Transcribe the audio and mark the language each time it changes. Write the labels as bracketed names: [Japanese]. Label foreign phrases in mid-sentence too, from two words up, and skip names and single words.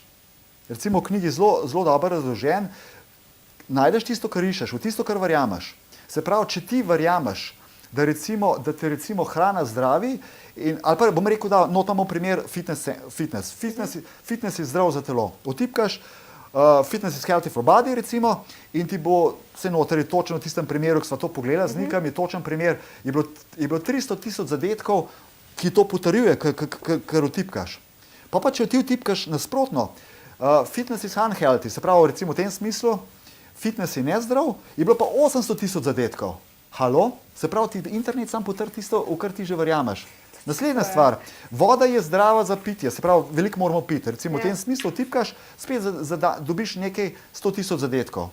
[Slovenian] Recimo v knjigi zelo dobro razložen, najdeš tisto, kar iščeš, v tisto, kar verjameš. Se pravi, če ti verjameš, da te recimo hrana zdravi, ali pa bom rekel, da notamo primer fitness. Fitness je zdrav za telo. Otipkaš [English] fitness is healthy for body [Slovenian] recimo in ti bo vse noter je točno v tistem primeru, ki sva to pogledala z Nikom, je točen primer, je bilo 300,000 zadetkov, ki to potrjuje, kar otipkaš. Pa če ti otipkaš nasprotno, [English] fitness is unhealthy, [Slovenian] se pravi recimo v tem smislu, fitness je nezdrav, je bilo pa 800,000 zadetkov. Halo? Se pravi, ti internet sam potrdi tisto, v kar ti že verjameš. Naslednja stvar, voda je zdrava za pitje, se pravi, veliko moramo piti. Recimo v tem smislu tipkaš, spet dobiš nekaj 100,000 zadetkov.